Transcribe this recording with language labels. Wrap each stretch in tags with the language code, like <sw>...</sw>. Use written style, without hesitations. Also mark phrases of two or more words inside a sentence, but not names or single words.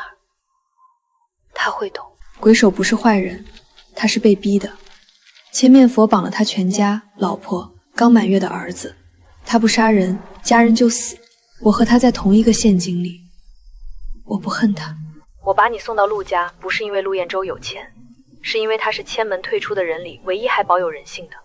<zh>他會懂。鬼手不是壞人，他是被逼的。千面佛綁了他全家，老婆，剛滿月的兒子。他不殺人，家人就死。我和他在同一個陷阱裡，我不恨他。我把你送到陸家，不是因為陸彥洲有錢，是因為他是千門退出的人裡唯一還保有人性的。</zh>